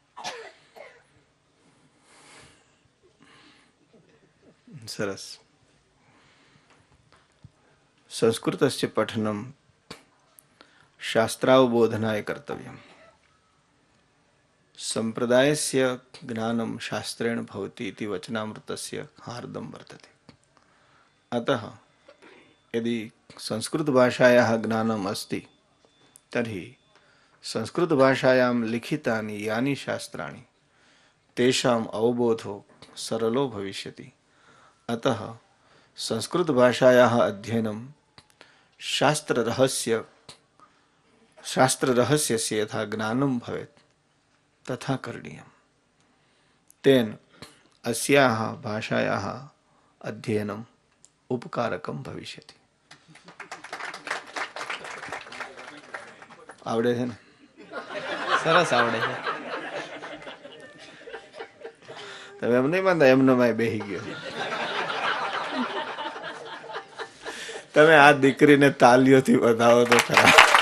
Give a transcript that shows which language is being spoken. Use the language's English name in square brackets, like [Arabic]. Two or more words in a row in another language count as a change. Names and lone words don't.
[Gujarati] સરસ. [Sanskrit] સંસ્કૃતસ્ય પઠનમ શાસ્ત્રાવબોધનાય કર્તવ્યમ. સંપ્રદાયસ્ય જ્ઞાનમ શાસ્ત્રેણ ભવતિ इति वचनामृतस्य हार्दं वर्तते. अतः यदि संस्कृतभाषायाः ज्ञानम् अस्ति तर्हि संस्कृतभाषायां लिखितानि यानि शास्त्राणि तेषाम् अवबोधो सरलो भविष्यति. अतः संस्कृतभाषायाः अध्ययनं शास्त्ररहस्यस्य यथा ज्ञानं भवेत् तथा करणीयम्. तेन अस्याः भाषायाः अध्ययनम् उपकारकं भविष्यति. [Gujarati] આવડે છે ને? સરસ આવડે છે. તમે એમ નહીં માનતા એમનો માય બેહી ગયો? તમે આ દીકરીને તાલીઓથી વધાવો તો ખરા.